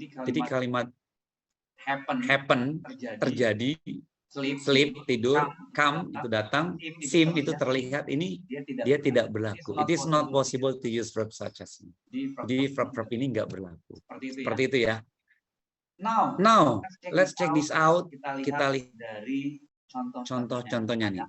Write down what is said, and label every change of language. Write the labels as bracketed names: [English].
[Indonesian] Jadi kalimat happen, terjadi, sleep, tidur, come, itu datang, seem, itu terlihat, ini dia tidak berlaku. [English] It is not possible to use verb such as. [Indonesian] Jadi verb ini nggak berlaku. Seperti itu ya. [English] Now, let's check this out. [Indonesian] Kita lihat dari contoh-contohnya nih.